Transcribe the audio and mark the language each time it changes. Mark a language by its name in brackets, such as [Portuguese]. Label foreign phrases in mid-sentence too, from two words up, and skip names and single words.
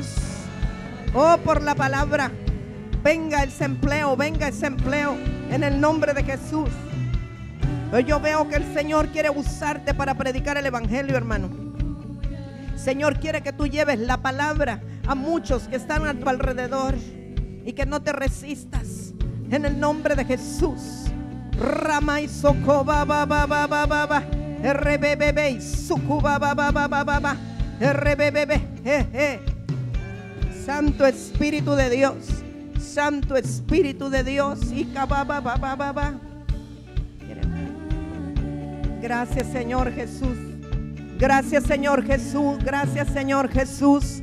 [Spanish] Oh, por la palabra, venga ese empleo en el nombre de Jesús. Hoy yo veo que el Señor quiere usarte para predicar el evangelio, hermano. El Señor quiere que tú lleves la palabra a muchos que están a tu alrededor y que no te resistas en el nombre de Jesús. Ramay socoba ba ba ba ba ba ba rbbb sucuba ba ba ba ba ba ba rbbb. Santo Espíritu de Dios, Santo Espíritu de Dios. Y ba ba ba ba ba ba. Gracias, Señor Jesús. Gracias, Señor Jesús. Gracias, Señor Jesús.